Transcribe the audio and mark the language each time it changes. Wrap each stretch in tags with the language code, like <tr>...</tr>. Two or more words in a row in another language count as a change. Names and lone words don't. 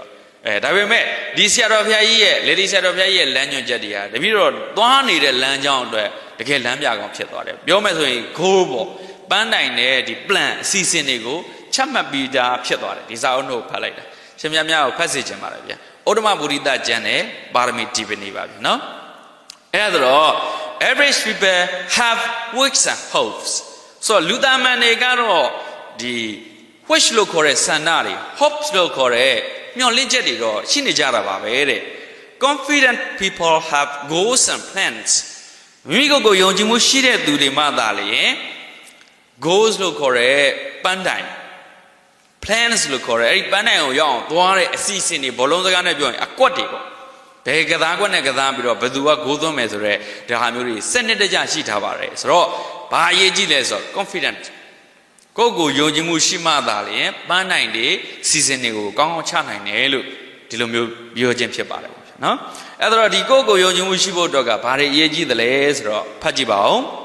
<my>ဒါပေမဲ့ဒီဆရာတော်ဘုရားကြီးရဲ့လေဒီဆရာတော်ဘုရားကြီးရဲ့လမ်းညွှန်ချက်တွေဟာတပည့်တော်သွားနေတဲ့လမ်းကြောင်းအတွက်တကယ်လမ်းပြကောင်ဖြစ်သွားတယ် ပြောမယ်ဆိုရင်ခိုးပေါ့ပန်းတိုင်တဲ့ဒီ plan အစီအစဉ်တွေကိုချမှတ်ပြီးသားဖြစ်သွားတယ်ဒီစာအုပ်နှုတ် ဖတ်လိုက်တာရှင်များများကိုဖတ်စေချင်ပါတယ်ဗျာဩဒ္ဓမပုရိသကျမ်းနဲ့ပါရမီဒီပနိပါဗျာနော်အဲ့ဒါတော့</my> <en>average people have wishes and hopes</en> <my>ဆိုလူသားမှန်တွေကတော့ဒီ wish လို့ခေါ်တဲ့ဆန္ဒတွေ hopes လို့ခေါ်တဲ့မျှော်လင့်ချက်တွေတော့ရှိနေကြတာပါပဲတဲ့</my> <en>confident people have goals and plans</en> <my>မိမိကိုယ်ကိုယုံကြည်မှုရှိတဲ့သူတွေမှသာလျှင် goals လို့ခေါ်တဲ့ပန်းတိုင် plans လို့ခေါ်တဲ့အဲ့ဒီပန်းတိုင်ကိုရောက်အောင်သွားတဲ့အစီအစဉ်တွေဘောလုံးစကားနဲ့ပြောရင်အကွက်တွေပေါ့ဘယ်ကစားကွက်နဲ့ကစားပြီးတော့ဘယ်သူကဂိုးသွင်းမယ်ဆိုတော့ဒါဟာမျိုးတွေစနစ်တကျရှိထားပါတယ်ဆိုတော့ဘာအရေးကြီးလဲဆိုတော့ confident ကိုယ့်ကိုယုံကြည်မှုရှိမှသာလျှင်ပန်းနိုင်တဲ့စီစဉ်တွေကိုကောင်းကောင်းချနိုင်တယ်လို့ဒီလိုမျိုးပြောခြင်းဖြစ်ပါတယ်ပေါ့နော်အဲ့တော့ဒီကိုယ့်ကိုယုံကြည်မှုရှိဖို့အတွက်ကဘာတွေအရေးကြီးသလဲဆိုတော့ဖတ်ကြည့်ပါဦး</my>